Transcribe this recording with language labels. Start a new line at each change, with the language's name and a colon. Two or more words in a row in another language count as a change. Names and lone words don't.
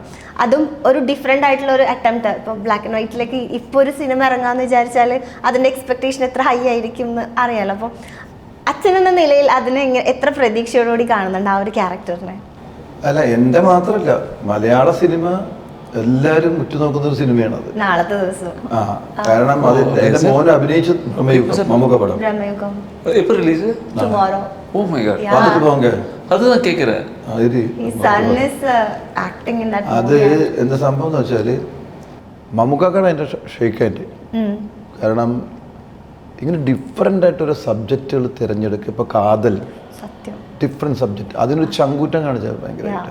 Malayalam: അതും ഒരു ഡിഫറെൻ്റ് ആയിട്ടുള്ള ഒരു അറ്റംപ്റ്റ്. ഇപ്പം
English: black and whiteഇലേക്ക്
Malayalam: ഇപ്പോൾ ഒരു സിനിമ ഇറങ്ങാമെന്ന് വിചാരിച്ചാൽ അതിൻ്റെ എക്സ്പെക്ടേഷൻ എത്ര ഹൈ ആയിരിക്കും എന്ന് അറിയാലോ. അപ്പം അച്ഛനെന്ന നിലയിൽ അതിനെ എത്ര പ്രതീക്ഷയോടുകൂടി കാണുന്നുണ്ട് ആ ഒരു ക്യാരക്ടറിനെ? അല്ല, എൻ്റെ മാത്രമല്ല, മലയാള സിനിമ എല്ലാവരും ഉറ്റുനോക്കുന്ന ഒരു സിനിമയാണ് അത്. നാളത്തെ ദിവസം കാരണം അത് എന്റെ മോൻ അഭിനയിച്ച മമ്മൂക്ക പടം
Tamil: எப்போ ரிலீஸ்?
Malayalam: ടുമോറോ.
English: oh my god,
Tamil: பார்த்துட்டு போங்க. அதுதான் கேட்குறேன்.
Malayalam: അത് എന്താ സംഭവം എന്ന് വെച്ചാൽ മമ്മൂക്കാണ് എൻ്റെ ഷെയ്ക്കാൻ്റെ. കാരണം ഇങ്ങനെ ഡിഫറെൻ്റ് ആയിട്ടൊരു സബ്ജക്റ്റുകൾ തിരഞ്ഞെടുക്കുക. ഇപ്പോൾ കാതൽ,
English: different subject,
Malayalam: അതിനൊരു ചങ്കൂറ്റം കാണിച്ചത് ഭയങ്കരമായിട്ട്.